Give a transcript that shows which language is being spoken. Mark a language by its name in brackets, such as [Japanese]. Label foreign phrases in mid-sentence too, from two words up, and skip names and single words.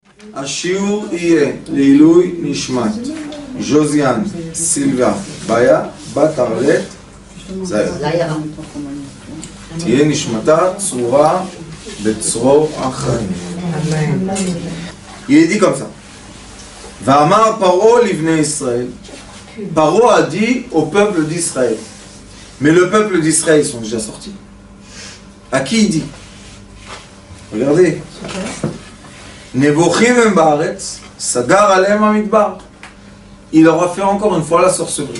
[Hebrew] השיעור יהיה לעילוי נשמת ז'וזיאן סילבה ביה בת ארלט זיה. תהיה נשמתה צרורה בצרור החיים. [French] Il est dit comme ça. [Hebrew] ויאמר פרעה לבני ישראל. [French] Paro a dit au peuple d'Israël. Mais le peuple d'Israël, ils sont déjà sortis. À qui il dit? Regardez. [Hebrew] נבוכים הם בארץ, סגר עליהם המדבר. [French] Il leur a fait encore une fois la sorcellerie.